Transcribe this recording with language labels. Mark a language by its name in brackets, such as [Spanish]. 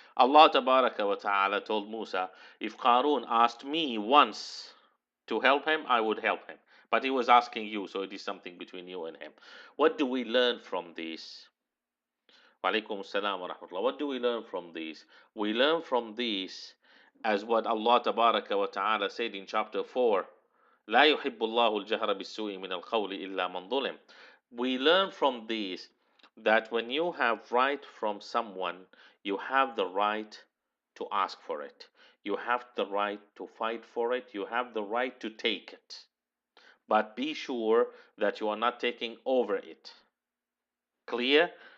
[English] Allah Tabaraka wa Ta'ala told Musa, if Qarun asked me once to help him, I would help him. But he was asking you, so it is something between you and him. What do we learn from this? Walaikum salam wa rahmatullah. What do we learn from this? We learn from this as what Allah Tabaraka wa Ta'ala said in chapter 4. [Arabic] لا يحب الله الجهر بالسوء من القول إلا من ظلم. [English] We learn from this that when you have right from someone, you have the right to ask for it. You have the right to fight for it. You have the right to take it. But be sure that you are not taking over it. Clear?